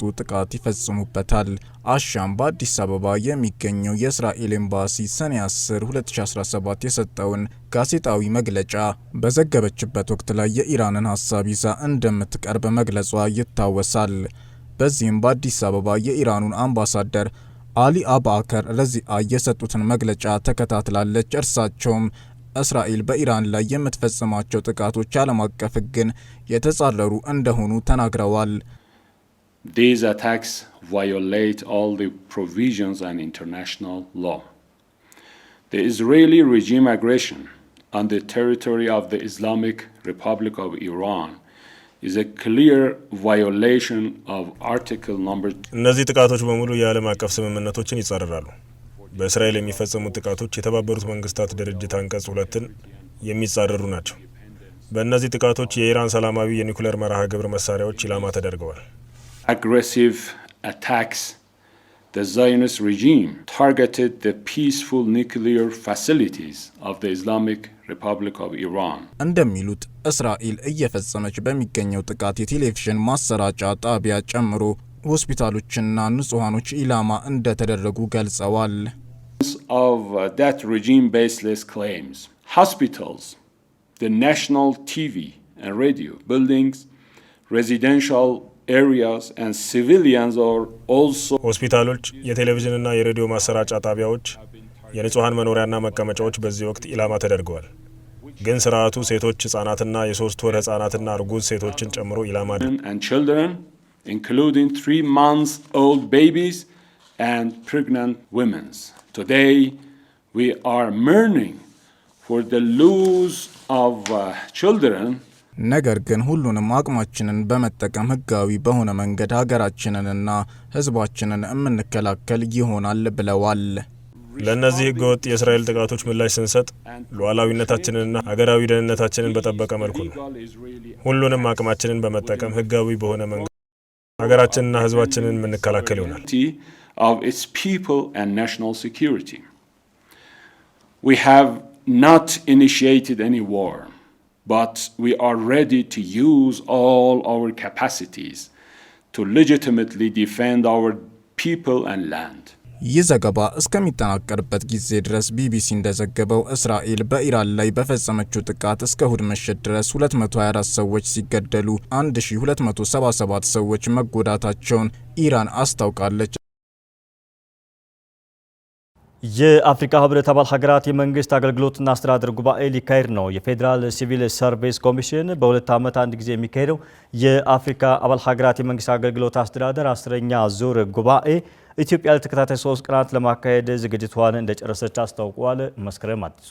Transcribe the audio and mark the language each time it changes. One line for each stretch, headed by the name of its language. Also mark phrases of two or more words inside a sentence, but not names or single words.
Amharic: ጥቃት ይፈጽሙበታል። አሻም በአዲስ አበባ የሚገኘው የእስራኤል ኤምባሲ ሰኔ 10 2017 የሰጠውን ጋዜጣዊ መግለጫ በዘገበችበት ወቅት ላይ የኢራንን ሀሳብ ይዛ እንደምትቀርብ መግለጿ ይታወሳል። በዚህም በአዲስ አበባ የኢራኑን አምባሳደር አሊ አባከር ረዚአ የሰጡትን መግለጫ ተከታትላለች። እርሳቸውም እስራኤል በኢራን ላይ የምትፈጽማቸው ጥቃቶች ዓለም አቀፍ ሕግን የተጻረሩ እንደሆኑ ተናግረዋል።
English: These attacks violate all the provisions and international law. The Israeli regime aggression on the territory of the Islamic Republic of Iran is a clear violation of article number 2.
Amharic: እነዚህ ጥቃቶች በሙሉ የዓለም አቀፍ ስምምነቶችን ይጻረራሉ። በእስራኤል የሚፈጸሙት ጥቃቶች የተባበሩት መንግስታት ድርጅት አንቀጽ 2ን የሚጻረሩ ናቸው። በእነዚህ ጥቃቶች የኢራን ሰላማዊ የኒውክሌር መርሃ ግብር መሳሪያዎች ኢላማ ተደርገዋል።
English: Aggressive attacks. The Zionist regime targeted the peaceful nuclear facilities of the Islamic Republic of Iran.
Amharic: እንደሚሉት እስራኤል እየፈጸመች በሚገኘው ጥቃት የቴሌቪዥን ማሰራጫ ጣቢያ ጨምሮ ሆስፒታሎችና ንጹሃኖች ኢላማ እንደተደረጉ ገልጸዋል።
English: Of that regime baseless claims. Hospitals, the national TV and radio buildings, residential areas and civilians are also
Amharic: ሆስፒታሎች፣ የቴሌቪዥንና የሬዲዮ ማሰራጫ ጣቢያዎች፣ የንጹሃን መኖሪያና መቀመጫዎች በዚህ ወቅት ኢላማ ተደርገዋል። ግን ስርዓቱ ሴቶች፣ ህጻናትና የ3 ወር ህጻናትና እርጉዝ ሴቶችን ጨምሮ ኢላማ
English: and children including 3 months old babies and pregnant women. Today we are mourning for the loss of children.
Amharic: ነገር ግን ሁሉንም አቅማችንን በመጠቀም ህጋዊ በሆነ መንገድ ሀገራችንንና ህዝባችንን የምንከላከል ይሆናል ብለዋል። ለእነዚህ ህገወጥ የእስራኤል ጥቃቶች ምላሽ ስንሰጥ ሉዓላዊነታችንንና ሀገራዊ ደህንነታችንን በጠበቀ መልኩ ነው። ሁሉንም አቅማችንን በመጠቀም ህጋዊ በሆነ መንገድ ሀገራችንና ህዝባችንን የምንከላከል ይሆናል።
English: of its people and national security. We have not initiated any war, but we are ready to use all our capacities to legitimately defend our people and land.
Amharic: ይህ ዘገባ እስከሚጠናቀርበት ጊዜ ድረስ ቢቢሲ እንደዘገበው እስራኤል በኢራን ላይ በፈጸመችው ጥቃት እስከ እሁድ ምሽት ድረስ 224 ሰዎች ሲገደሉ 1277 ሰዎች መጎዳታቸውን ኢራን አስታውቃለች። የአፍሪካ ህብረት አባል ሀገራት የመንግስት አገልግሎትና አስተዳደር ጉባኤ ሊካሄድ ነው። የፌዴራል ሲቪል ሰርቪስ ኮሚሽን በ2 ዓመት አንድ ጊዜ የሚካሄደው የአፍሪካ አባል ሀገራት የመንግስት አገልግሎት አስተዳደር 10ኛ ዙር ጉባኤ ኢትዮጵያ ለተከታታይ 3 ቀናት ለማካሄድ ዝግጅቷን እንደጨረሰች አስታውቋል። መስከረም አዲሱ